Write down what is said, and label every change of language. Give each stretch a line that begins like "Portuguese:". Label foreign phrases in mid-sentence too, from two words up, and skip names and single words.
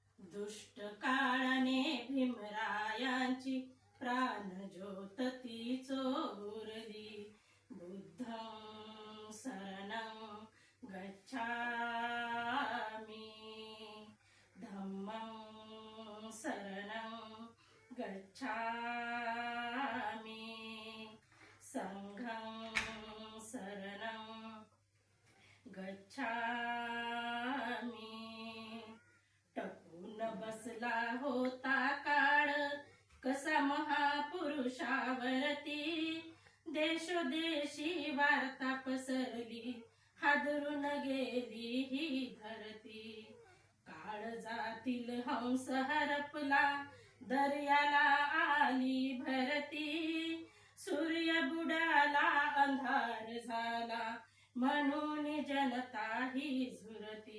Marathi: दुष्ट काळाने भीमरायांची प्राणज्योत ती चोरली.
Pali: बुद्धं शरणं गच्छामि, धम्मं शरणं गच्छामि, संघं शरणं गच्छामि.
Marathi: टपून बसला होता काळ कसा महापुरुषावरती, देशोदेशी वार्ता पसरली, हादरून गेली ही धरती. काळजातील हंस हरपला, दर्याला आली भरती, सूर्य बुडाला अंधार झाला, म्हणून जनता ही झुरती.